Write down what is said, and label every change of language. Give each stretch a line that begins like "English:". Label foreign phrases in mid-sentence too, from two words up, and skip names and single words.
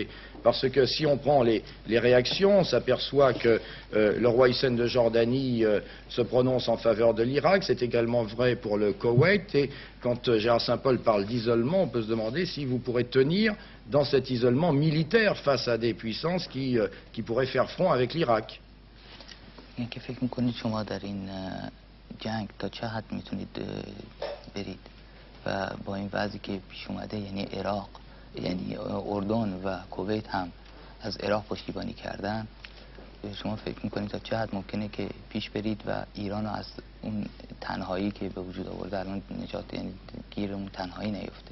French: Parce que si on prend les réactions, on s'aperçoit que le roi Hissène de Jordanie se prononce en faveur de l'Irak. C'est également vrai pour le Koweït. Et quand Gérard Saint-Paul parle d'isolement, on peut se demander si vous pourrez tenir dans cet isolement militaire face à des puissances qui pourraient faire front avec l'Irak.
Persian: اینکه فکر میکنید شما در این جنگ تا چه حد میتونید برید و با این وضعی که پیش اومده، یعنی عراق، یعنی اردن و کویت هم از عراق پشتیبانی کردن، شما فکر میکنید تا چه حد ممکنه که پیش برید و ایران رو از اون تنهایی که به وجود آورده الان نجات، یعنی گیر اون تنهایی نیفته؟